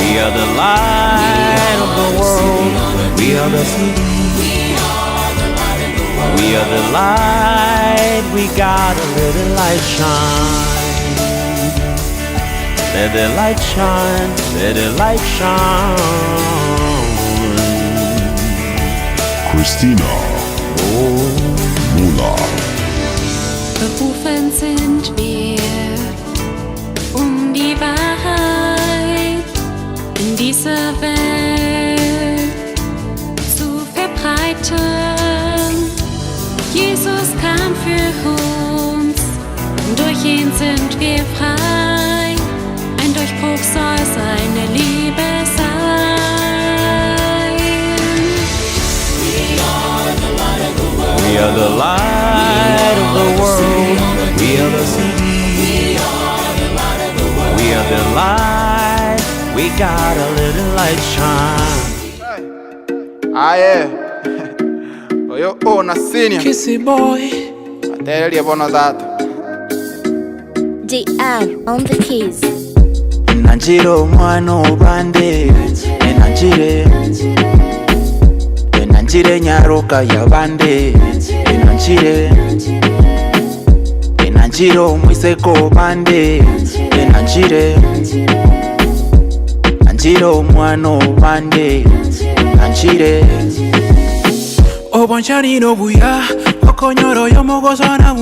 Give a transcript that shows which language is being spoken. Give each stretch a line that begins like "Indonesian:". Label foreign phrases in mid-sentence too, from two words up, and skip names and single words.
English: We are the light of the world. We are the city. We are the light, we got a little light shine. Let the light shine, let the light shine. Christina Müller.
German: Berufen sind wir, die Wahrheit in dieser Welt zu verbreiten. Jesus kam für uns, durch ihn sind wir frei. Ein Durchbruch soll seine Liebe sein.
English: We are the light of the world. We are the light of the world. We are the city. We are the light of the world. We are the light. We got a little light shine. Aye. Oyo na senior Kissy boy Ateli bono zato DR on the keys.
Gusii: Nanjiro mwano bande Enanjire nyaroka ya bande Enanjiro mwiseko bande Nanjiro mwano bande Obonchani no buya Okonyoro yomogoso na